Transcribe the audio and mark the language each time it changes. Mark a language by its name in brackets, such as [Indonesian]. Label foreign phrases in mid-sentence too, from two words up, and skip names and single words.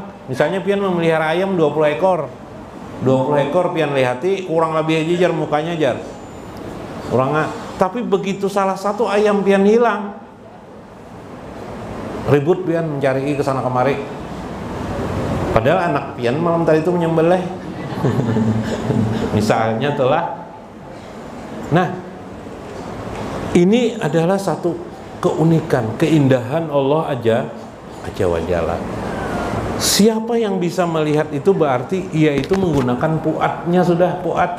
[Banjar] Misalnya pian memelihara ayam 20 ekor. 20 ekor pian lihati kurang lebih aja jar mukanya jar. Kurang. Tapi begitu salah satu ayam pian hilang, ribut pian mencari ke sana kemari. Padahal anak pian malam tadi itu menyembelih. Misalnya telah. Nah, ini adalah satu keunikan, keindahan Allah [Arabic] aja wa jalla. [Banjar] Siapa yang bisa melihat itu berarti ia itu menggunakan puatnya, sudah puat.